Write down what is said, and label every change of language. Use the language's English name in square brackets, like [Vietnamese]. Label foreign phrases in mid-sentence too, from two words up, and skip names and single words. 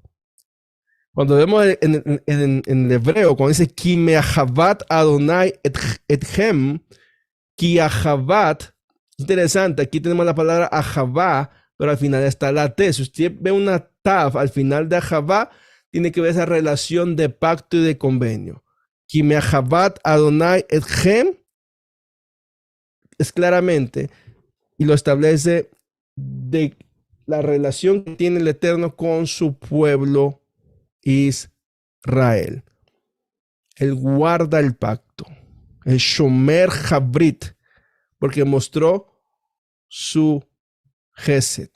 [Spanish] Cuando vemos en el hebreo, cuando dice [Hebrew] כי מאהבת אדוני אתכם, כי אהבת, [Spanish] interesante, aquí tenemos la palabra ahavá, pero al final está la T. Si usted ve una tav al final de ahavá, tiene que ver esa relación de pacto y de convenio. [Hebrew] כי מאהבת אדוני אתכם [Spanish] es claramente, y lo establece de la relación que tiene el Eterno con su pueblo Israel. Él guarda el pacto, el [Hebrew] שומר הברית, [Spanish] porque mostró su Gesed.